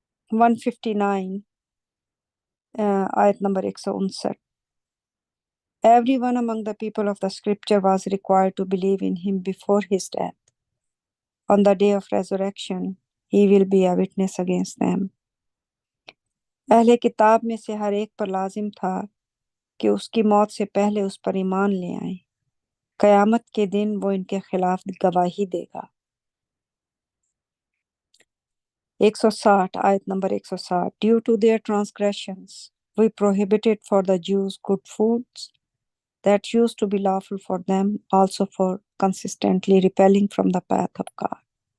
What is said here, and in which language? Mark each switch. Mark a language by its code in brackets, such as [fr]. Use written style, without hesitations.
[ur] 159 آیت number 159۔ [en] Everyone among the people of the scripture was required to believe in him before his death. On the day of resurrection, he will be a witness against them. [ur] اہل کتاب میں سے ہر ایک پر لازم تھا کہ اس کی موت سے پہلے اس پر ایمان لے آئیں۔ قیامت کے دن وہ ان کے خلاف گواہی دے گا۔ 160 آیت number 160۔ [en] Due to their transgressions, we prohibited for the Jews good foods that used to be lawful for them, also for consistently repelling from the path of God.